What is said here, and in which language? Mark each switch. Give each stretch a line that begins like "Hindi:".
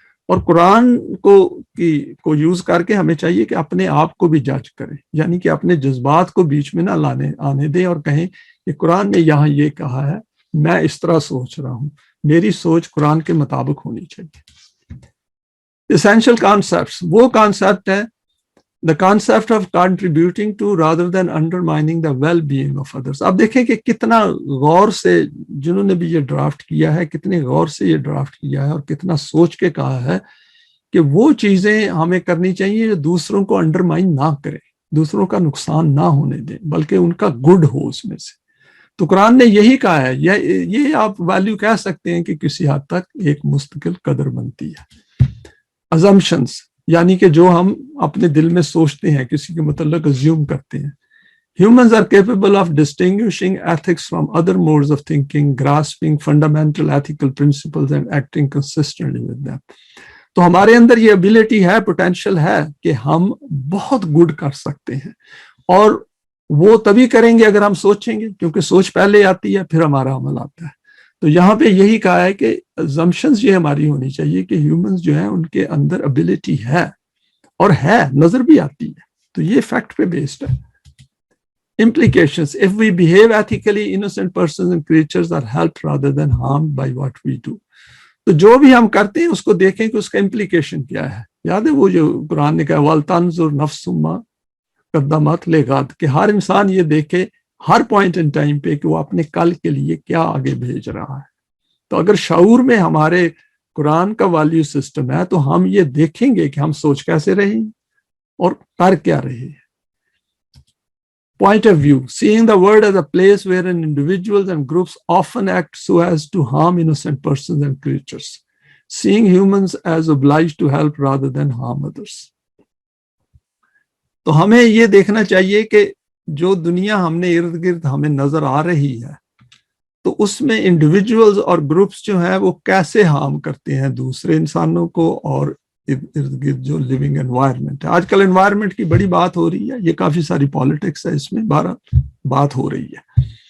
Urdu: اور قرآن کو یوز کر کے ہمیں چاہیے کہ اپنے آپ کو بھی جج کریں، یعنی کہ اپنے جذبات کو بیچ میں نہ آنے دیں اور کہیں کہ قرآن نے یہاں یہ کہا ہے، میں اس طرح سوچ رہا ہوں، میری سوچ قرآن کے مطابق ہونی چاہیے.
English: Essential concepts
Urdu: وہ کانسیپٹ ہے
English: the concept of contributing to rather than undermining the well-being of others.
Urdu: آپ دیکھیں کہ کتنا غور سے جنہوں نے بھی یہ ڈرافٹ کیا ہے، کتنے غور سے یہ ڈرافٹ کیا ہے اور کتنا سوچ کے کہا ہے کہ وہ چیزیں ہمیں کرنی چاہیے جو دوسروں کو انڈرمائن نہ کریں، دوسروں کا نقصان نہ ہونے دیں، بلکہ ان کا گڈ ہو اس میں سے. تو قرآن نے یہی کہا ہے. یہ آپ ویلیو کہہ سکتے ہیں کہ کسی حد تک ایک مستقل قدر بنتی ہے. assumptions یعنی کہ جو ہم اپنے دل میں سوچتے ہیں، کسی کے متعلق assume کرتے ہیں.
English: Humans are capable of distinguishing ethics from other modes of thinking, grasping fundamental ethical principles and acting consistently with them.
Urdu: تو ہمارے اندر یہ ابیلٹی ہے، پوٹینشیل ہے کہ ہم بہت گڈ کر سکتے ہیں، اور وہ تبھی کریں گے اگر ہم سوچیں گے، کیونکہ سوچ پہلے آتی ہے پھر ہمارا عمل آتا ہے. تو یہاں پہ یہی کہا ہے کہ assumptions یہ ہماری ہونی چاہیے کہ ہیومنز جو ہیں ان کے اندر ابیلٹی ہے، اور ہے، نظر بھی آتی ہے. تو یہ فیکٹ پہ بیسڈ ہے.
English: Implications: if we behave ethically, innocent persons and creatures are helped rather than harmed by what we do.
Urdu: تو جو بھی ہم کرتے ہیں اس کو دیکھیں کہ اس کا امپلیکیشن کیا ہے. یاد ہے وہ جو قرآن نے کہا
Arabic: وَلْتَنْظُرْ نَفْسٌ مَا قَدَّمَتْ لِغَدٍ،
Urdu: کہ ہر انسان یہ دیکھے ہر
English: point in time
Urdu: پہ کہ وہ اپنے کل کے لیے کیا آگے بھیج رہا ہے. تو اگر شعور میں ہمارے قرآن کا ویلیو سسٹم ہے تو ہم یہ دیکھیں گے کہ ہم سوچ کیسے رہے ہیں اور کر کیا رہے ہیں.
English: Point of view: seeing the world as a place wherein individuals and groups often act so as to harm innocent persons and creatures. Seeing humans as obliged to help rather than harm others.
Urdu: تو ہمیں یہ دیکھنا چاہیے کہ جو دنیا ہم نے ارد گرد ہمیں نظر آ رہی ہے تو اس میں انڈیویجولز اور گروپس جو ہیں وہ کیسے ہارم کرتے ہیں دوسرے انسانوں کو اور ارد گرد جو لیونگ انوائرمنٹ ہے. آج کل انوائرمنٹ کی بڑی بات ہو رہی ہے, یہ کافی ساری پالیٹکس ہے, اس میں بات ہو رہی ہے.